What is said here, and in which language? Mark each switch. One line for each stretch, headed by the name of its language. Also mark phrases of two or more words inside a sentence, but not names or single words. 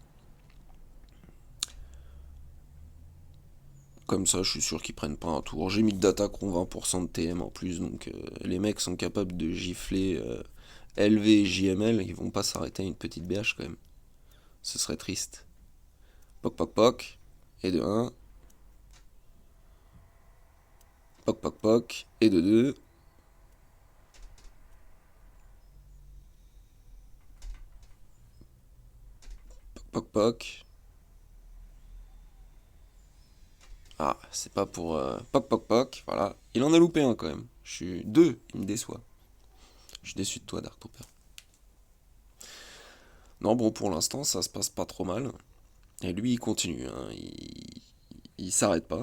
French: Comme ça, je suis sûr qu'ils prennent pas un tour. J'ai mis que d'attaque ont 20% de TM en plus, donc les mecs sont capables de gifler LV et JML, ils vont pas s'arrêter à une petite BH quand même. Ce serait triste. Poc poc poc, et de un. Poc poc poc, et de 2. Poc poc poc. Ah, c'est pas pour poc poc poc, voilà. Il en a loupé un quand même. Je suis deux, il me déçoit. Je suis déçu de toi, Dark Trooper. Non, bon, pour l'instant, ça se passe pas trop mal. Et lui, il continue, hein. Il s'arrête pas.